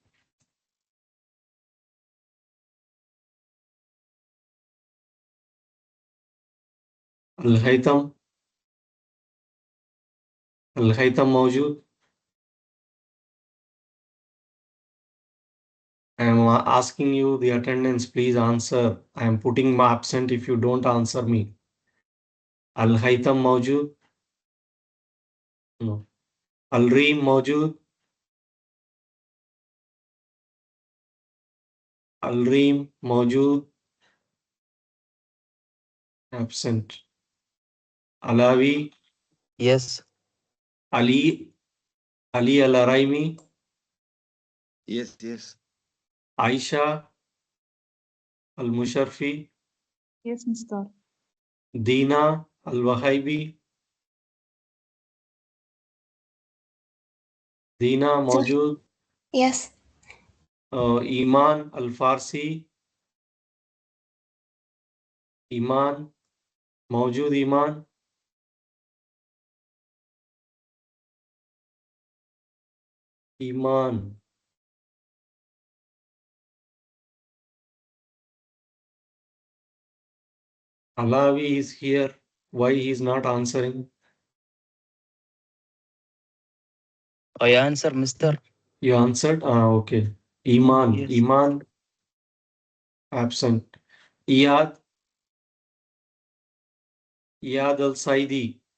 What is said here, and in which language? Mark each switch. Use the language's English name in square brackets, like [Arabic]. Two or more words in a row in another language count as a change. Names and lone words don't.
[English] Al Haytham, Al Haytham Maujood. I am asking you the attendance, please answer. I am putting my absent if you don't answer me. Al Haytham Maujood? No. Al Reem Maujood? Al Reem Maujood? Absent. Alawi? Yes. Ali? Ali Al Araimi? Yes, yes. Aisha? Al Musharfi? Yes, Mr. Dina? Al Wahaibi? Dina Sir. Maujood? Yes. Iman Al Farsi? Iman? Maujood Iman? Iman? Alawi is here. Why he is not answering? I answer, Mr. You answered? Okay. Iman. Yes. Iman absent. Iyad. Iyad Al Saidi.